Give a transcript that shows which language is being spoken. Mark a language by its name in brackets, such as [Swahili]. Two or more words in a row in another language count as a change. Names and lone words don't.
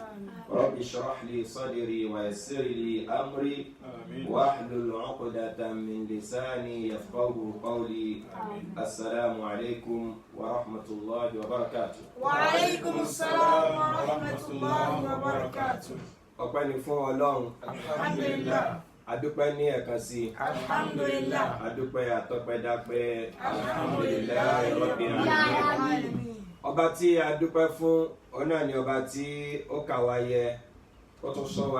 [Arabic] رب اشرح لي صدري ويسر لي أمري واحلل عقدة من لساني يفقه قولي. السلام عليكم ورحمة الله وبركاته. وعليكم السلام ورحمة الله وبركاته. [Yoruba] ọpẹ́ ni fún Ọlọ́run. Alhamdulillah. adúpẹ́ ní ẹ̀kan sí. Alhamdulillah. adúpẹ́ àtọpẹ́dápẹ́. [Arabic] Alhamdulillah رب العالمين. [Yoruba] ọba tí a dúpẹ́ fún ọ̀nà ni ọba tí ó kà wá yẹ ó tún sọ wá